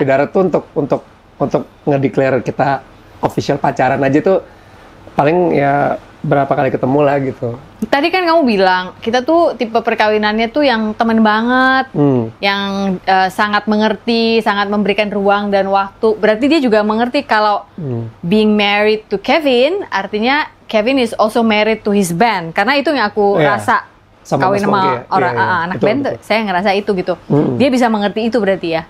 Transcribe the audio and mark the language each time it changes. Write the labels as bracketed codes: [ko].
[id] Kopi darat tuh untuk ngedeclare kita official pacaran aja tuh paling ya berapa kali ketemu lah gitu. Tadi kan kamu bilang kita tuh tipe perkawinannya tuh yang teman banget, yang sangat mengerti, sangat memberikan ruang dan waktu. Berarti dia juga mengerti kalau [en] being married to Kevin [id] artinya [en] Kevin is also married to his band. [id] Karena itu yang aku rasa kawin sama anak band. Betul. Saya ngerasa itu gitu. Dia bisa mengerti itu berarti ya.